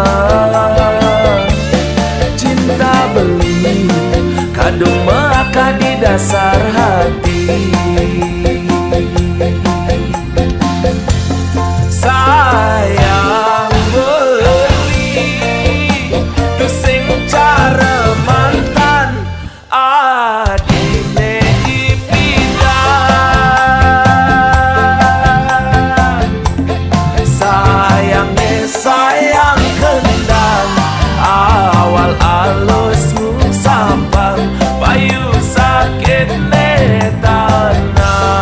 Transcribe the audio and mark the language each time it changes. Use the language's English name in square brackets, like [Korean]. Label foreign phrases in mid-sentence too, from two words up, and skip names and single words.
[Balinese] cinta beli kadung [Indonesian] maka di dasar hati [Balinese] sayang beli tusing cara mantan adine ipidan sayang kendang awal alus sampang payu sakit netana